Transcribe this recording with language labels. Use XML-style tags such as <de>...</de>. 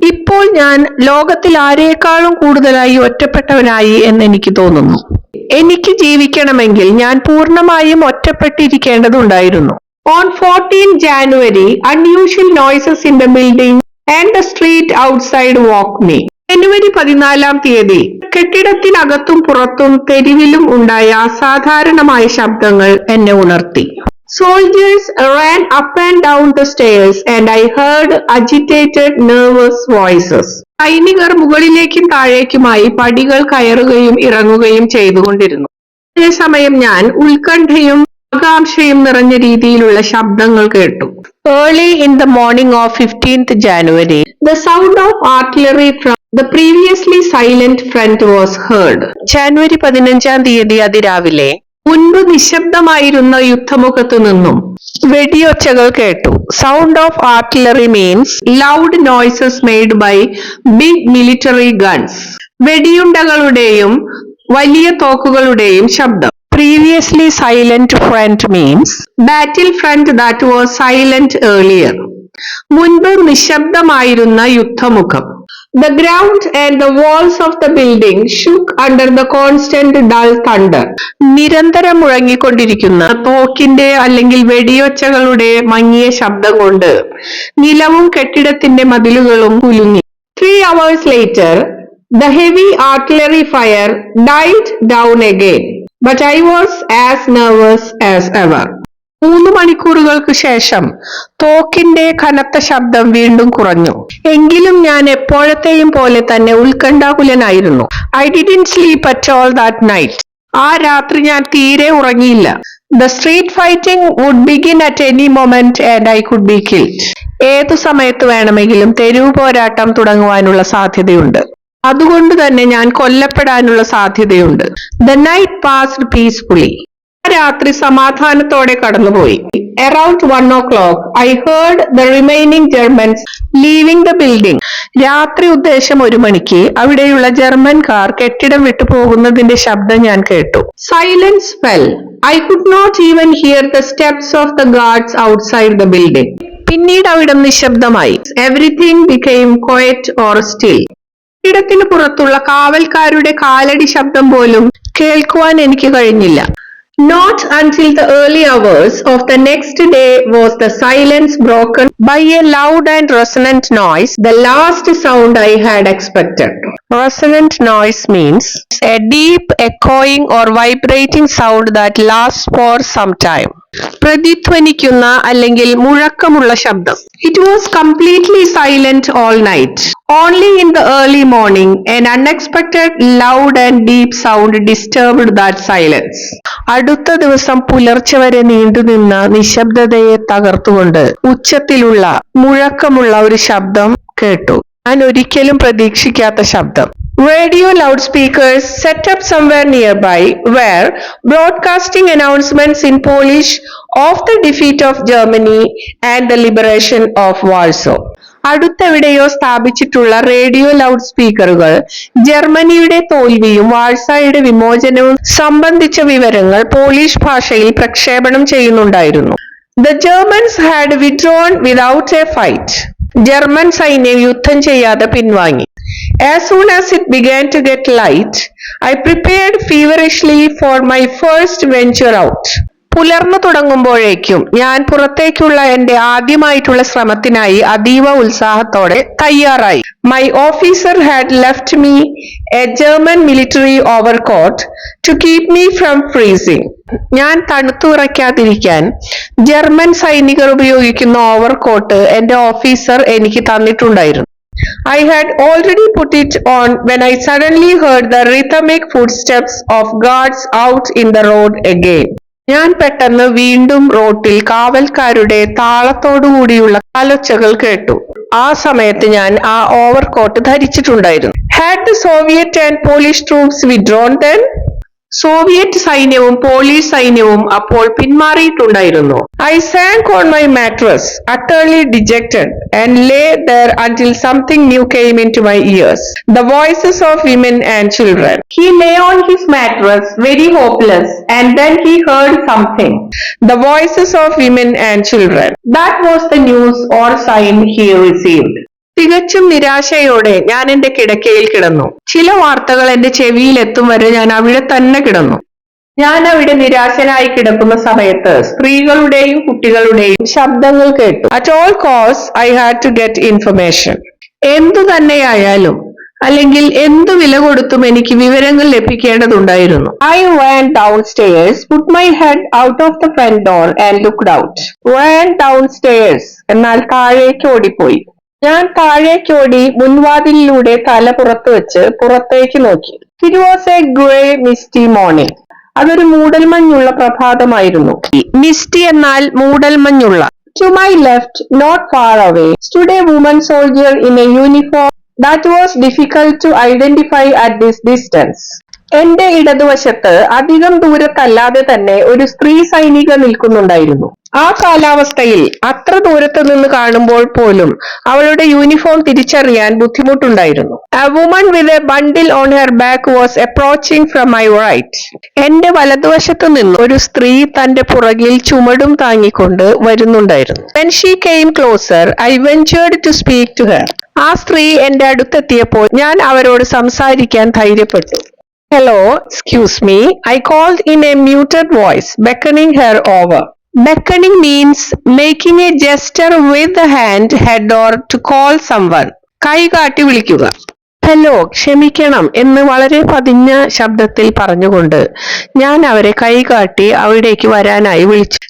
<ml>ഇപ്പോൾ ഞാൻ ലോകത്തിൽ ആരെക്കാളും കൂടുതലായി ഒറ്റപ്പെട്ടവനായി എന്ന് എനിക്ക് തോന്നുന്നു. എനിക്ക് ജീവിക്കണമെങ്കിൽ ഞാൻ പൂർണ്ണമായും ഒറ്റപ്പെട്ടിരിക്കേണ്ടതുണ്ടായിരുന്നു.</ml> <en>On 14 January, unusual noises in the building and the street street outside woke me.</en> <ml>ജനുവരി 14 കെട്ടിടത്തിനകത്തും പുറത്തും തെരുവിലും ഉണ്ടായ അസാധാരണമായ ശബ്ദങ്ങൾ എന്നെ ഉണർത്തി.</ml> <en>Soldiers ran up and down the stairs and I heard agitated, nervous voices.</en> <ml>സൈനികർ മുകളിലേക്കും താഴേക്കുമായി പടികൾ കയറുകയും ഇറങ്ങുകയും ചെയ്തുകൊണ്ടിരുന്നു. അതേസമയം ഞാൻ ഉത്കണ്ഠയും ആകാംക്ഷയും നിറഞ്ഞ രീതിയിലുള്ള ശബ്ദങ്ങൾ കേട്ടു.</ml> <en>Early in the morning of 15th January, the sound of artillery from the previously silent front was heard.</en> <ml>ജനുവരി 15 അതിരാവിലെ മുൻപ് നിശബ്ദമായിരുന്ന യുദ്ധമുഖത്തു നിന്നും വെടിയൊച്ചകൾ കേട്ടു.</ml> <en>Sound of artillery means loud noises made by big military guns.</en> <ml>വെടിയുണ്ടകളുടെയും വലിയ തോക്കുകളുടെയും ശബ്ദം.</ml> <en>Previously silent front means battle front that was silent earlier.</en> <ml>മുൻപ് നിശബ്ദമായിരുന്ന യുദ്ധമുഖം.</ml> <en>The ground and the walls of the building shook under the constant dull thunder.</en> <ml>നിരന്തരം മുഴങ്ങിക്കൊണ്ടിരിക്കുന്ന തോക്കിന്റെ അല്ലെങ്കിൽ വെടിയൊച്ചകളുടെ മങ്ങിയ ശബ്ദം കൊണ്ട് നിലവും കെട്ടിടത്തിന്റെ മതിലുകളും കുലുങ്ങി.</ml> <en>3 hours later, the heavy artillery fire died down again, but I was as nervous as ever.</en> <ml>3 മണിക്കൂറുകൾക്ക് ശേഷം തോക്കിന്റെ കനത്ത ശബ്ദം വീണ്ടും കുറഞ്ഞു. എങ്കിലും ഞാൻ എപ്പോഴത്തെയും പോലെ തന്നെ ഉത്കണ്ഠാകുലനായിരുന്നു.</ml> <en>I didn't sleep at all that night.</en> <ml>ആ രാത്രി ഞാൻ തീരെ ഉറങ്ങിയില്ല.</ml> <en>The street fighting would begin at any moment and I could be killed.</en> <ml>ഏതു സമയത്ത് വേണമെങ്കിലും തെരുവ് പോരാട്ടം തുടങ്ങുവാനുള്ള സാധ്യതയുണ്ട്. അതുകൊണ്ട് തന്നെ ഞാൻ കൊല്ലപ്പെടാനുള്ള സാധ്യതയുണ്ട്.</ml> <en>The night passed peacefully.</en> <ml>രാത്രി സമാധാനത്തോടെ കടന്നുപോയി.</ml> <en>Around 1 o'clock, I heard the remaining Germans leaving the building.</en> <ml>രാത്രി ഉദ്ദേശം 1 മണിക്ക് അവിടെയുള്ള ജർമ്മൻകാർ കെട്ടിടം വിട്ടു പോകുന്നതിന്റെ ശബ്ദം ഞാൻ കേട്ടു.</ml> <en>Silence fell. I could not even hear the steps of the guards outside the building.</en> <ml>പിന്നീട് അവിടം നിശബ്ദമായി.</ml> <en>Everything became quiet or still.</en> <ml>കെട്ടിടത്തിന് പുറത്തുള്ള കാവൽക്കാരുടെ കാലടി ശബ്ദം പോലും കേൾക്കുവാൻ എനിക്ക് കഴിഞ്ഞില്ല.</ml> <en>Not until the early hours of the next day was the silence broken by a loud and resonant noise, the last sound I had expected. Resonant noise means a deep, echoing or vibrating sound that lasts for some time.</en> <ml>പ്രതിധ്വനിക്കുന്ന അല്ലെങ്കിൽ മുഴക്കമുള്ള ശബ്ദം.</ml> <en>It was completely silent all night. Only in the early morning, an unexpected, loud and deep sound disturbed that silence.</en> <ml>അടുത്ത ദിവസം പുലർച്ചെ വരെ നീണ്ടുനിന്ന നിശബ്ദതയെ തകർത്തുകൊണ്ട് ഉച്ചത്തിലുള്ള മുഴക്കമുള്ള ഒരു ശബ്ദം കേട്ടു. ഞാൻ ഒരിക്കലും പ്രതീക്ഷിക്കാത്ത ശബ്ദം.</ml> <en>Radio loudspeakers set up somewhere nearby were broadcasting announcements in Polish of the defeat of Germany and the liberation of Warsaw.</en> <ml>അടുത്തെവിടെയോ സ്ഥാപിച്ചിട്ടുള്ള റേഡിയോ ലൗഡ് സ്പീക്കറുകൾ ജർമ്മനിയുടെ തോൽവിയും വാഴ്സായുടെ വിമോചനവും സംബന്ധിച്ച വിവരങ്ങൾ പോളിഷ് ഭാഷയിൽ പ്രക്ഷേപണം ചെയ്യുന്നുണ്ടായിരുന്നു.</ml> <en>The Germans had withdrawn without a fight.</en> <ml>German സൈന്യം യുദ്ധം ചെയ്യാതെ പിൻവാങ്ങി.</ml> <en>As soon as it began to get light, I prepared feverishly for my first venture out.</en> <ml>പുലർന്നു തുടങ്ങുമ്പോഴേക്കും ഞാൻ പുറത്തേക്കുള്ള എന്റെ ആദ്യമായിട്ടുള്ള ശ്രമത്തിനായി അതീവ ഉത്സാഹത്തോടെ തയ്യാറായി.</ml> <en>My officer had left me a German military overcoat to keep me from freezing.</en> <ml>ഞാൻ തണുത്തുറയ്ക്കാതിരിക്കാൻ ജർമ്മൻ സൈനികർ ഉപയോഗിക്കുന്ന ഓവർകോട്ട് എന്റെ ഓഫീസർ എനിക്ക് തന്നിട്ടുണ്ടായിരുന്നു.</ml> <en>I had already put it on when I suddenly heard the rhythmic footsteps of guards out in the road again.</en> <ml>ഞാൻ പെട്ടെന്ന് വീണ്ടും റോട്ടിൽ കാവൽക്കാരുടെ താളത്തോടുകൂടിയുള്ള കാലൊച്ചകൾ കേട്ടു. ആ സമയത്ത് ഞാൻ ആ overcoat ധരിച്ചിട്ടുണ്ടായിരുന്നു.</ml> <en>Had the Soviet and Polish troops withdrawn then?</en> <ml>Soviet സൈന്യവും പോളിഷ് സൈന്യവും അപ്പോൾ പിന്മാറിയിട്ടുണ്ടായിരുന്നു.</ml> <en>I sank on my mattress, utterly dejected, and lay there until something new came into my ears. The voices of women and children. He lay on his mattress, very hopeless, and then he heard something. The voices of women and children. That was the news or sign he received.</en> <ml>തികച്ചും നിരാശയോടെ ഞാൻ എന്റെ കിടക്കയിൽ കിടന്നു. ചില വാർത്തകൾ എന്റെ ചെവിയിൽ എത്തും വരെ ഞാൻ അവിടെ തന്നെ കിടന്നു. ഞാൻ അവിടെ നിരാശനായി കിടക്കുന്ന സമയത്ത് സ്ത്രീകളുടെയും കുട്ടികളുടെയും ശബ്ദങ്ങൾ കേട്ടു.</ml> <en>At all costs I had to get information.</en> <ml>എന്തു തന്നെയായാലും അല്ലെങ്കിൽ എന്തു വില കൊടുത്തും എനിക്ക് വിവരങ്ങൾ ലഭിക്കേണ്ടതുണ്ടായിരുന്നു.</ml> <en>I ran downstairs, put my head out of the front door and looked out. Ran downstairs</en> <ml>എന്നാൽ താഴേക്ക് ഓടിപ്പോയി. ഞാൻ താഴേക്കോടി മുൻവാതിലിലൂടെ തല പുറത്തു വെച്ച് പുറത്തേക്ക് നോക്കി.</ml> <en>It was a grey misty morning.</en> <ml>അതൊരു മൂടൽമഞ്ഞുള്ള പ്രഭാതമായിരുന്നു. മിസ്റ്റി എന്നാൽ മൂടൽമഞ്ഞുള്ള.</ml> <en>To my left, not far away, stood a woman soldier in a uniform that was difficult to identify at this distance.</en> <ml>എന്റെ ഇടതുവശത്ത് അധികം ദൂരത്തല്ലാതെ തന്നെ ഒരു സ്ത്രീ സൈനിക നിൽക്കുന്നുണ്ടായിരുന്നു. ആ കാലാവസ്ഥയിൽ അത്ര ദൂരത്ത് നിന്ന് കാണുമ്പോൾ പോലും അവളുടെ യൂണിഫോം തിരിച്ചറിയാൻ ബുദ്ധിമുട്ടുണ്ടായിരുന്നു.</ml> <en>A woman with a bundle on her back was approaching from my right.</en> <ml>എന്റെ വലതുവശത്ത് നിന്ന് ഒരു സ്ത്രീ തന്റെ പുറകിൽ ചുമടും താങ്ങിക്കൊണ്ട് വരുന്നുണ്ടായിരുന്നു.</ml> <en>When she came closer, I ventured to speak to her.</en> <ml>ആ സ്ത്രീ എന്റെ അടുത്തെത്തിയപ്പോൾ ഞാൻ അവരോട് സംസാരിക്കാൻ ധൈര്യപ്പെട്ടു.</ml> <en>Hello, excuse me, I called in a muted voice, beckoning her over. Beckoning means making a gesture with the hand, head or to call someone.</en> <ml>കൈ കാട്ടി വിളിക്കുക. Hello, ക്ഷമിക്കണം എന്ന് വളരെ പതിഞ്ഞ ശബ്ദത്തിൽ പറഞ്ഞുകൊണ്ട് ഞാൻ അവരെ കൈകാട്ടി അവിടേക്ക് വരാനായി വിളിച്ചു.</ml>